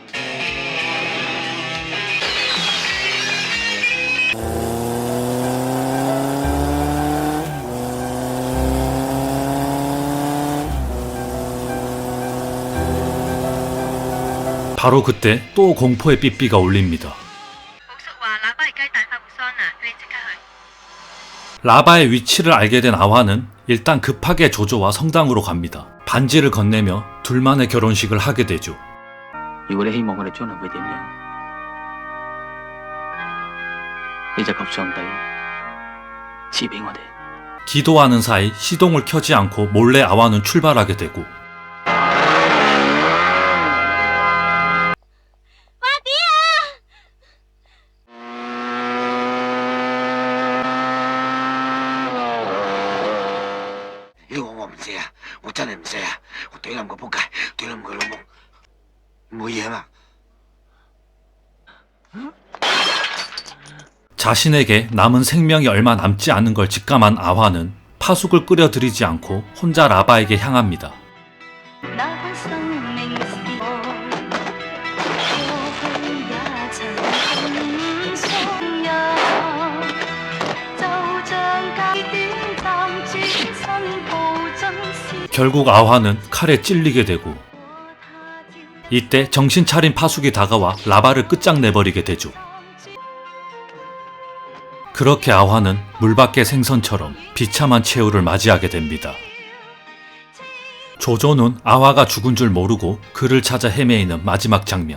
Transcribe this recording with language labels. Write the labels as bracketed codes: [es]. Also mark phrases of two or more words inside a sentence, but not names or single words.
[ko] 바로 그때 또 공포의 삐삐가 울립니다. 라바의 위치를 알게 된 아화는 일단 급하게 조조와 성당으로 갑니다. 반지를 건네며 둘만의 결혼식을 하게 되죠. [yue] 如果你希望我哋將來會點樣， 你就求上帝賜俾我哋。 [ko] 기도하는 사이 시동을 켜지 않고 몰래 아와는 출발하게 되고 [yue] 我唔射啊！我真係唔射啊！我懟冧個仆街，懟冧佢老母，冇嘢嘛？ [ko] 자신에게 남은 생명이 얼마 남지 않은 걸 직감한 아화는 파숙을 끓여들이지 않고 혼자 라바에게 향합니다. 那般生命是我，過去也曾相約，就像隔短暫轉身報真是 결국 아화는 칼에 찔리게 되고 이때 정신 차린 파숙이 다가와 라바를 끝장내버리게 되죠. 그렇게 아화는 물밖의 생선처럼 비참한 최후를 맞이하게 됩니다. 조조는 아화가 죽은 줄 모르고 그를 찾아 헤매이는 마지막 장면.